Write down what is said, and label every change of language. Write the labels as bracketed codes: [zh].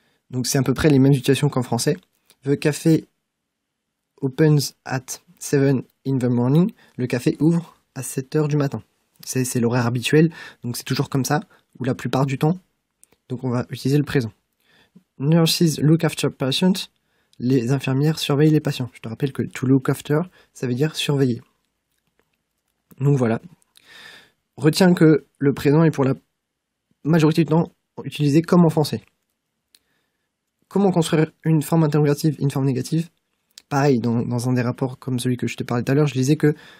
[fr] Donc c'est à peu près les mêmes situations qu'en français. [en] The café opens at 7 in the morning. [fr] Le café ouvre à 7 heures du matin. C'est l'horaire habituel, donc c'est toujours comme ça, ou la plupart du temps. Donc on va utiliser le présent. [en] Nurses look after patients. [fr] Les infirmières surveillent les patients. Je te rappelle que to look after, ça veut dire surveiller. Donc voilà. Retiens que le présent est pour la majorité du temps utilisé comme en français. Comment construire une forme interrogative, une forme négative? Pareil, dans un des rapports comme celui que je te parlais tout à l'heure, je disais que